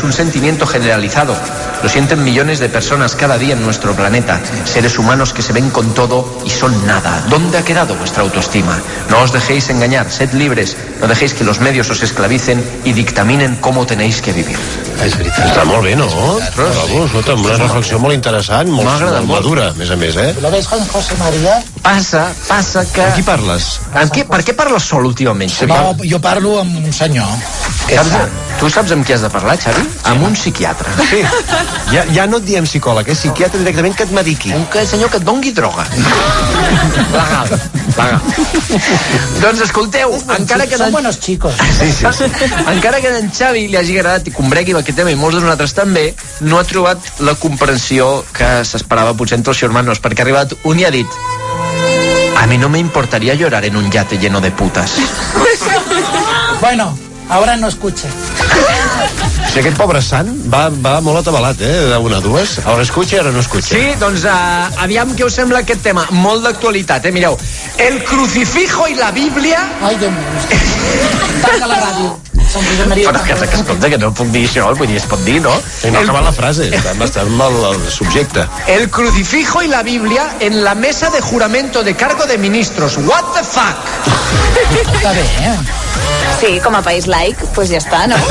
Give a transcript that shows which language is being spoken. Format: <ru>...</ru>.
<es>Es un sentimiento generalizado. Lo sienten millones de personas cada día en nuestro planeta. Seres humanos que se ven con todo y son nada. ¿Dónde ha quedado vuestra autoestima? No os dejéis engañar, sed libres. No dejéis que los medios os esclavicen y dictaminen cómo tenéis que vivir.</es> <ca>És veritat. Està molt bé, no? Una reflexió molt interessant, molt madura, a més,</ca> <es>¿Lo ves con José María?</es> <ca>Passa que... Amb qui parles? Per què parles sol últimament, Xavi? No, jo parlo amb un senyor. Tu saps amb qui has de parlar, Xavi? Amb un psiquiatre. Sí. Ja no et diem psicòleg, psiquiatre directament que et mediqui. Un senyor que et dongui droga. Legal. Doncs escolteu, encara que...</ca> <es>Són buenos chicos.</es> <ca>Sí. Encara que a en Xavi li hagi agradat i combregui amb aquest tema i molts de nosaltres també, no ha trobat la comprensió que s'esperava potser entre els hermanos, perquè ha arribat un i ha dit:</ca> <es>a mi no me importaría llorar en un yate lleno de putas. Bueno, ahora no escucha.</es> <ca>Si aquest pobre sant va molt atabalat, una, dues. Ara escucha i ara no escucha. Sí, doncs aviam què us sembla aquest tema. Molt d'actualitat, mireu.</ca> <es>El crucifijo i la Bíblia...</es> <ca>Ai, Déu meu. Tanca la ràdio. Però que escolta, que no puc dir això, vull dir, es pot dir, no? I no acabar la frase, està mal el subjecte.</ca> <es>El crucifijo y la Biblia en la mesa de juramento de cargo de ministros.</es> <en>What the fuck?</en> <ca>Està bé, Sí, com a país laic, doncs ja està, no?</ca>